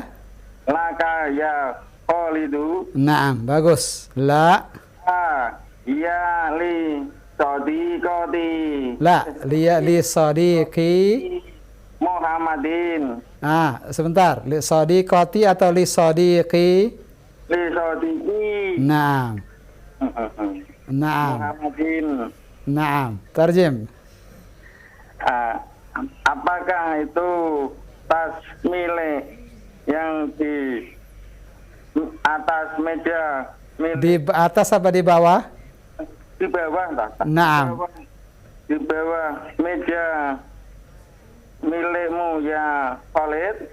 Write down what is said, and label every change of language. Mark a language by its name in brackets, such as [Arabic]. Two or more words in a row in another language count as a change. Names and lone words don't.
[Arabic] يا خالدُ. Naam, [Malay] bagus. [Arabic] يا لصديقتي. لصديقي Muhammadin. [Malay] Sebentar. [Arabic] لصديقتي [Malay] atau [Arabic] لصديقي? لصديقي. Naam. Muhammadin. نعم. ترجم. [Malay] Apakah itu tas milik yang di atas meja? Di atas apa di bawah? Di bawah, tak? Naam. Di bawah meja milikmu ya Khalid?